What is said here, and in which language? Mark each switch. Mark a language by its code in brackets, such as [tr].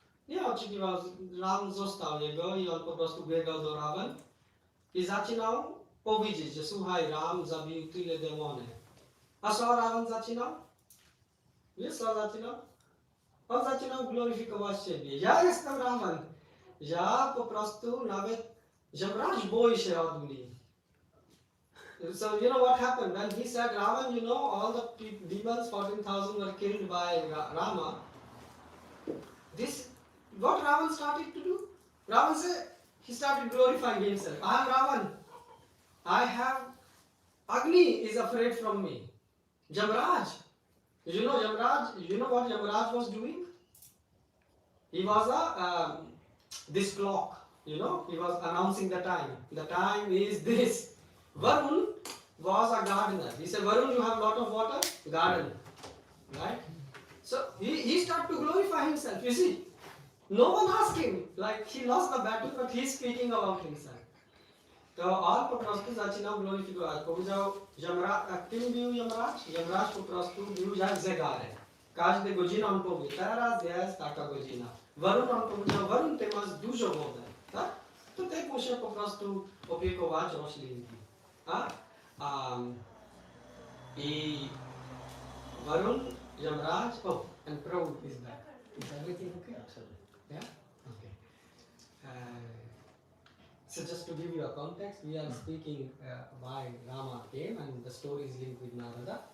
[pl] Nie oczekiwał, Ram został jego i on po prostu biegał do Rawan i zaczynał powiedzieć, że słuchaj, Ram zabił tyle demony. A co Rawan zaczynał? Wiesz co zaczynał? On zaczynał gloryfikować siebie. Ja jestem Ravan. Ja po prostu nawet Jamraj boi się od mnie. [en] So you know what happened when he said Ravan, you know all the demons 14,000 were killed by Rama. This what Ravan started to do? Ravan said he started glorifying himself. I am Ravan. I have Agni is afraid from me. Jamraj. You know Jamraj. You know what Jamraj was doing? He was this clock. You know, he was announcing the time. The time is this. Varun was a gardener. He said, Varun, you have a lot of water? Garden. Right? So he started to glorify himself. You see, no one asked him. Like he lost the battle, but he's speaking about himself. [pl] To on po prostu zaczynał gloryfikować. Powiedział, kim był Jamraj? Jamraj po prostu był jak zegarek. Każda godzina on powie, teraz jest taka godzina. Varun on powiedział, Varun, ty masz dużo wody. Tak? To ty musisz po prostu opiekować roślinki. [en] I Varun, Jamraj, oh, and Prabhu is back. Is everything okay? Absolutely. Yeah? Okay. So just to give you a context, we are speaking why Rama came and the story is linked with Narada.